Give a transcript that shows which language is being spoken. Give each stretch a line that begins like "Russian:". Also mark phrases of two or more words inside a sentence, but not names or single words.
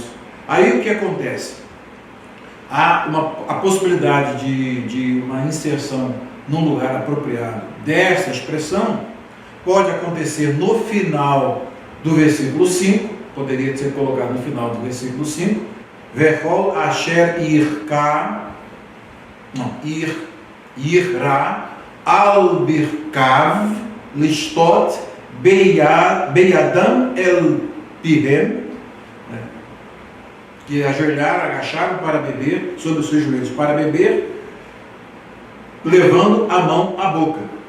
Portuguese: Aí o que acontece? Há a possibilidade de uma inserção num lugar apropriado dessa expressão. Pode acontecer no final do versículo 5, poderia ser colocado no final do versículo 5,
Hebrew: וכל אשר יכרע על ברכיו לשתות בידם אל פיהם,
Portuguese: que ajoelharam, agacharam para beber, sobre os seus joelhos para beber, levando a mão à boca.